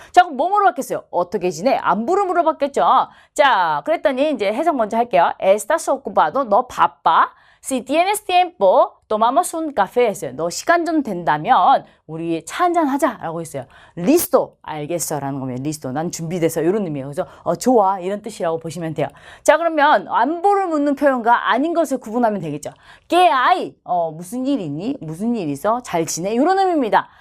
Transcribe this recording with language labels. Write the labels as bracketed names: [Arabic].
[Korean] 자, 그럼 뭐 물어봤겠어요? 어떻게 지내? 안부를 물어봤겠죠. 자, 그랬더니 이제 해석 먼저 할게요. [Spanish] Estás ocupado. [Korean] 너 바빠. [Spanish] Si tienes tiempo, tomamos un café [Korean] 했어요. 너 시간 좀 된다면 우리 차 한잔 하자라고 했어요. 리스토 알겠어 라는 거면 리스토 난 준비돼서 이런 의미예요. 그래서 좋아 이런 뜻이라고 보시면 돼요. 자, 그러면 안부를 묻는 표현과 아닌 것을 구분하면 되겠죠. 깨아이, 무슨 일 있니? 무슨 일 있어? 잘 지내? 이런 의미입니다.